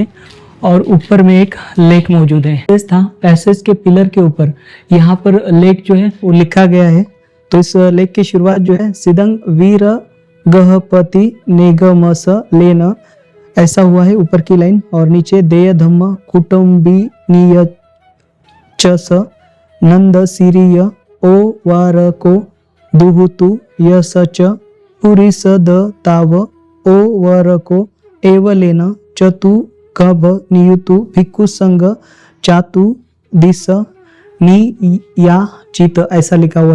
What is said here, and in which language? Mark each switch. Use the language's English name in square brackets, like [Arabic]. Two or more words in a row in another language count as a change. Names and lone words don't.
[Hindi] और ऊपर में एक लेक मौजूद है। पैसेज के पिलर के ऊपर यहाँ पर लेक जो है वो लिखा गया है। तो इस लेक की शुरुआत जो है [Prakrit languages] सिदंग वीर गहपति नेगमस लेन, [Hindi] ऐसा हुआ है ऊपर की लाइन। और नीचे [Prakrit languages] देय धम्म कुटुंबिनीय चस नंद सिरिय ओ वारको दुहुतु यसच पुरिस द ताव ओ वरको एवलेन चतु कभ नियुतु भिक्खु संग चातु दिस नि या चित, [Hindi] ऐसा लिखा हुआ है।